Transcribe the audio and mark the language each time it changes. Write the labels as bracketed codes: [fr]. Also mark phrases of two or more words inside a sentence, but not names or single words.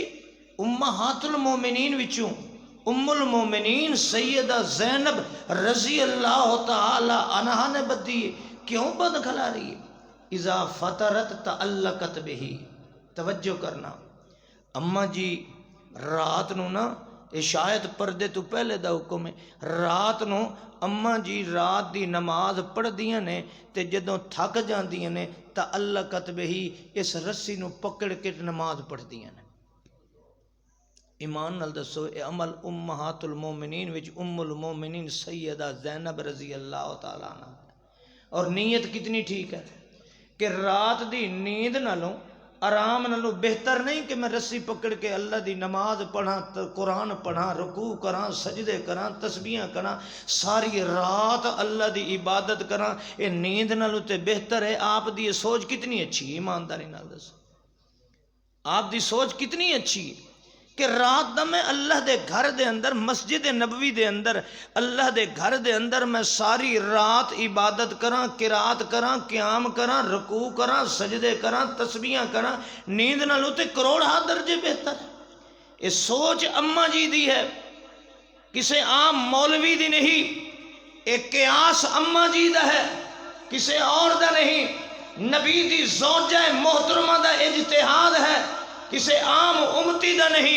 [pa] امہات المومنین وچوں ام المومنین سیدہ زینب [ar] رضی اللہ تعالی عنہا [pa] نے بدھی ہے. کیوں بن کھلاری ہے؟ [ar] اذا فطرت تعلقت بہی. [pa] توجہ کرنا, اماں جی رات نو نا یہ شاید پردے تو پہلے دا حکم ہے, رات نو اماں جی رات دی نماز پڑھ دیاں نے تے جدوں تھک جاندیاں نے تعلقت بہی اس رسی نو پکڑ کے نماز پڑھ دیاں نے. ایمان نال دسو اے عمل امہات المومنین وچ ام المومنین سیدہ زینب [ar] رضی اللہ تعالی عنہ. [pa] اور نیت کتنی ٹھیک ہے کہ رات دی نیند نالوں آرام نالوں بہتر نہیں کہ میں رسی پکڑ کے اللہ دی نماز پڑھاں, قرآن پڑھاں, رکوع کراں, سجدے کراں, تسبیحاں کراں, ساری رات اللہ دی عبادت کراں. اے نیند نالوں تے بہتر ہے. آپ دی یہ سوچ کتنی اچھی, ایمانداری نال دسو آپ دی سوچ کتنی اچھی کہ رات دا میں اللہ دے گھر دے اندر مسجد نبوی دے اندر اللہ دے گھر دے اندر میں ساری رات عبادت کراں, قرات کراں, قیام کراں, رکوع کراں, سجدے کراں, تسبیحاں کراں. نیند نالوں تے کروڑا درجے بہتر ہے. یہ سوچ اماں جی دی ہے, کسے عام مولوی دی نہیں. ایک قیاس اماں جی دا ہے, کسے اور دا نہیں. نبی دی زوجہ محترمہ دا اجتہاد ہے, کسے عام امتی دا نہیں.